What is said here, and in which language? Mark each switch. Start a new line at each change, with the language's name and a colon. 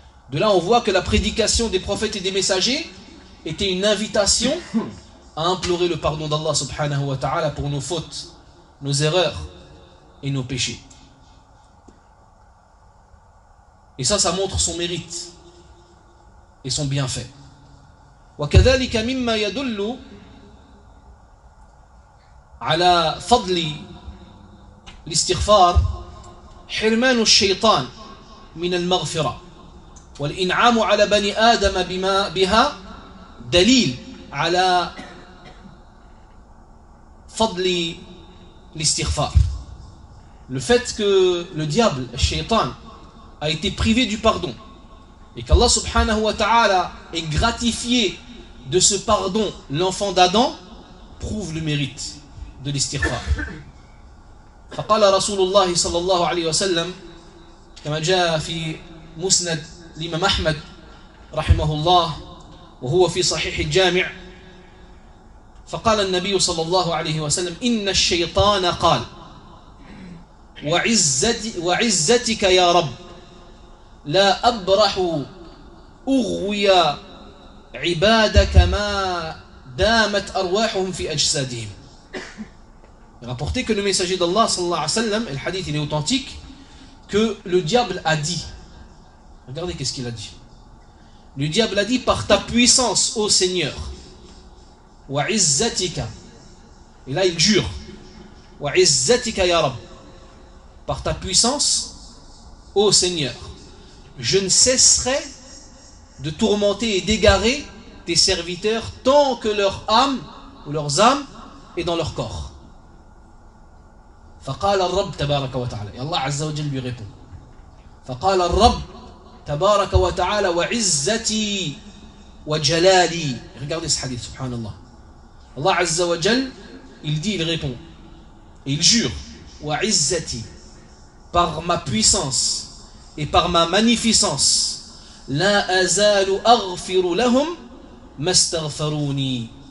French: De là on voit que la prédication des prophètes et des messagers était une invitation à implorer le pardon d'Allah subhanahu wa ta'ala pour nos fautes, nos erreurs et nos péchés. Et ça montre son mérite et son bienfait.
Arabic: وَكَذَلِكَ مِمَّا يَدُلُّ عَلَى فَضْلِ الْإِسْتِغْفَارِ حِرْمَانُ الشَّيْطَانِ مِنَ الْمَغْفِرَةِ وَالْإِنْعَامُ عَلَى بَنِي آدَمَ بِمَا بِهَا دَلِيلٌ عَلَى فضلي الاستغفار.
French: Le fait que le diable, le shaitan, a été privé du pardon. Et qu'Allah subhanahu wa ta'ala ait gratifié de ce pardon l'enfant d'Adam, prouve le mérite de l'istighfar.
Arabic: فقال رسول الله صلى الله عليه وسلم كما جاء في مسند الإمام أحمد رحمه الله وهو في صحيح الجامع فقال النبي صلى الله عليه وسلم إن الشيطان قال وعزتك يا رب لا أبرح أغوي عبادك ما دامت أرواحهم في أجسادهم.
French: Rapporté que le messager d'Allah sallallahu alayhi wa sallam, et le hadith il est authentique, que le diable a dit, regardez qu'est-ce qu'il a dit, le diable a dit par ta puissance ô Seigneur, wa izzatika, et là il jure,
Arabic: wa izzatika ya Rab,
French: par ta puissance ô Seigneur, je ne cesserai de tourmenter et d'égarer tes serviteurs tant que leur âme ou leurs âmes est dans leur corps.
Arabic: فقال الرب تبارك وتعالى يا الله عز وجل بيغيبون فقال الرب تبارك وتعالى وعزتي وجلالي.
French: Regardez ce hadith, subhanallah. Allah عز وجل il dit, il répond, il jure, وعزتي, par ma puissance et par ma magnificence,
Arabic: لا أزال أغفر لهم ما استغفروني.